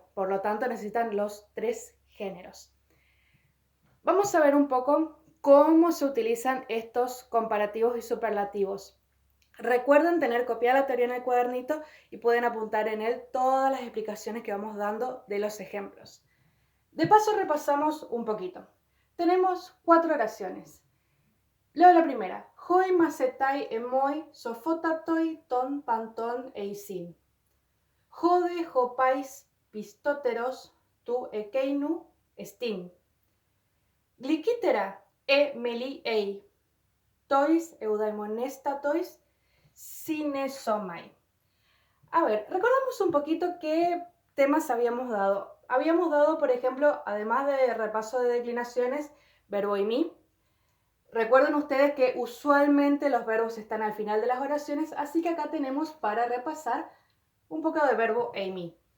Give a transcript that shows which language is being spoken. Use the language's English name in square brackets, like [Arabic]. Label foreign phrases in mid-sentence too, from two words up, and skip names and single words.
[Spanish] Por lo tanto, necesitan los 3 géneros. Vamos a ver un poco cómo se utilizan estos comparativos y superlativos. Recuerden tener copiada la teoría en el cuadernito y pueden apuntar en él todas las explicaciones que vamos dando de los ejemplos. De paso repasamos un poquito. Tenemos 4 oraciones. Leo la primera. [Greek] Οἱ μαθηταὶ ἐμοὶ σοφώτατοι τῶν πάντων εἰσίν. Ὅδε ὁ παῖς πιστότερος τοῦ ἐκείνου ἐστίν. Γλυκυτέρα μέλι εἶ. Τοῖς εὐδαιμονεστάτοις συνέσομαι. [Spanish] A ver, recordamos un poquito qué temas habíamos dado. Habíamos dado, por ejemplo, además de repaso de declinaciones, verbo y mi. Recuerden ustedes que usualmente los verbos están al final de las oraciones, así que acá tenemos para repasar un poco de verbo e y mi.